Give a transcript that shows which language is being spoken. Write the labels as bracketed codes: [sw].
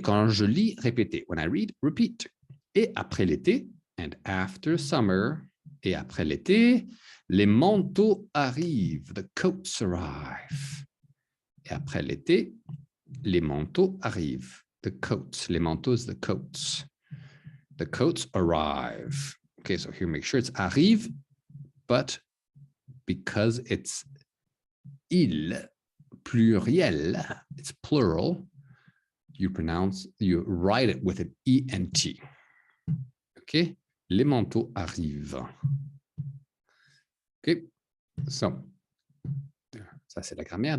[fr] Quand je lis, répétez. [en] When I read, repeat. [fr] Et après l'été, [en] and after summer, [fr] et après l'été, les manteaux arrivent. [en] The coats arrive. [fr] Et après l'été, les manteaux arrivent. [en] The coats. [fr] Les manteaux, [en] the coats. The coats arrive. Okay, so here make sure it's arrive, but because it's il, pluriel, it's plural, you write it with an ENT. [fr] Okay, les manteaux arrivent. Okay, so, ça c'est la grammaire.